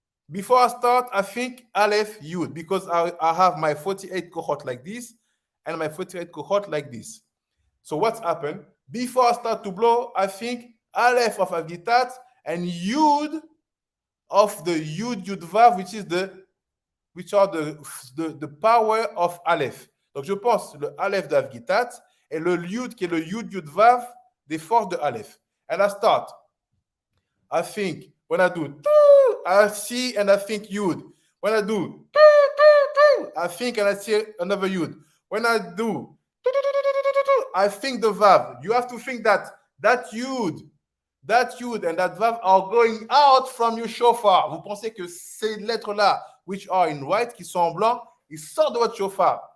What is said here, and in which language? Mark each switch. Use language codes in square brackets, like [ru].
[en] Before I start, I think Aleph Yud, because I have my 48 cohort like this and my 48 cohort like this. So what's happened? Before I start to blow, I think Aleph of Agitat and Yud of the Yud Vav, which are the power of Aleph. [fr] Donc je pense le Aleph d'Avgitat et le Yud qui est le Yud Vav des forces de Aleph. [en] And I start. I think when I do, I see and I think Yud. When I do, I think and I see another Yud. When I do, I think the Vav. You have to think that Yud and that Vav are going out from your Shofar. [fr] Vous pensez que ces lettres-là, [en] which are in white, [fr] qui sont en blanc, ils sortent de votre Shofar.